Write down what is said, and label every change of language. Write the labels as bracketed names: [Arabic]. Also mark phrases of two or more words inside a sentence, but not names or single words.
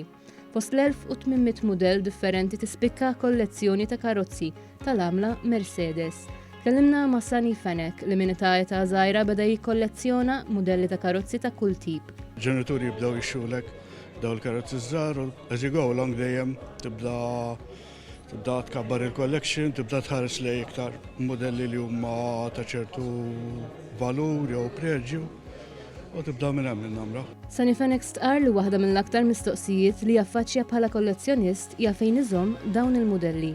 [Maltese] Fost l-1800 mudell differenti tispikka kollezzjoni ta' karozzi tal-għamla Mercedes. Kellimna ma' Sani Fenek li minn età żgħira beda jikkollezzjona modelli ta' karozzi ta' kull tip. Ġenituri jibdew jixxulek daw il-karozzi żgħar u [English] as you go along [Maltese] dejjem tibda tkabbar il-collection, tibda tħares lej iktar modelli li huma ta' ċertu valur jew preġju u tibda minn hemm namra. Sani Fenek stqar li waħda mill-aktar mistoqsijiet li jaffaċċja bħala kollezzjonist hija fejn iżomm dawn il-modelli.